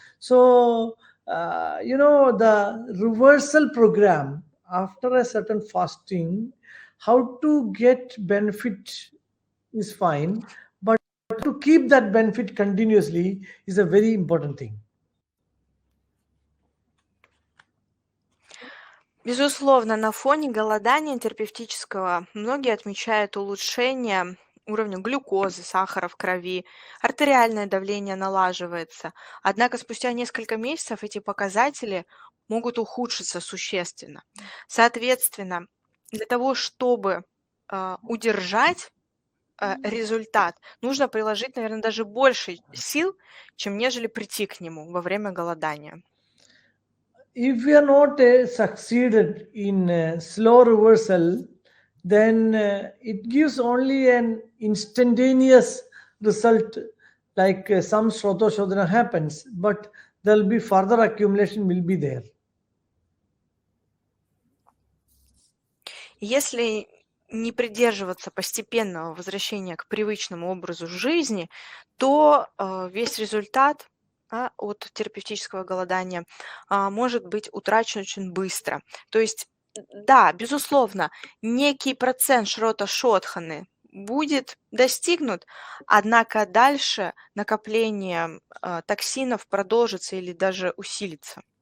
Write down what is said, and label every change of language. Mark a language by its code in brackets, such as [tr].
[en] So, the reversal program after a certain fasting, how to get benefit is fine, but to keep that benefit continuously is a very important thing. [ru] Безусловно, на фоне голодания терапевтического многие отмечают улучшение уровня глюкозы, сахара в крови, артериальное давление налаживается. Однако спустя несколько месяцев эти показатели могут ухудшиться существенно. Соответственно, для того, чтобы удержать результат, нужно приложить, наверное, даже больше сил, чем нежели прийти к нему во время голодания. [en] If we are not succeeded in slow reversal, then it gives only an instantaneous result, like some Srotorodha happens, but there will be further accumulation will be there. [ru] Если не придерживаться постепенного возвращения к привычному образу жизни, то весь результат от терапевтического голодания может быть утрачен очень быстро. То есть, да, безусловно, некий процент шрота-шодханы будет достигнут, однако дальше накопление токсинов продолжится или уже усилится.